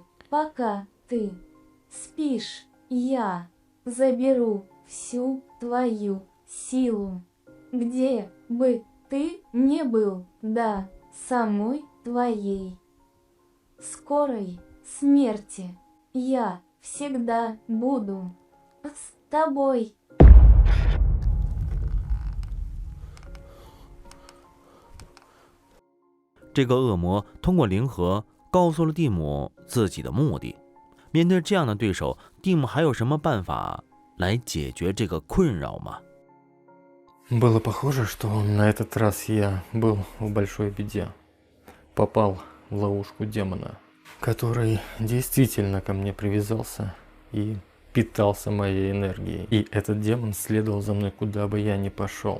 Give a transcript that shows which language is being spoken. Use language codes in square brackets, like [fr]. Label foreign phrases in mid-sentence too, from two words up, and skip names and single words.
[ru] Пока ты спишь, я заберу всю твою силу, где бы ты ни был, до самой твоей скорой смерти. Я всегда буду с тобой. [zh] 这个恶魔通过灵核告诉了蒂姆自己的目的。面对这样的对手，蒂姆还有什么办法来解决这个困扰吗？ [ru] Было похоже, что на этот раз я был в большой беде. Попал в ловушку демона, который действительно ко мне привязался и питался моей энергией. И этот демон следовал за мной, куда бы я ни пошел.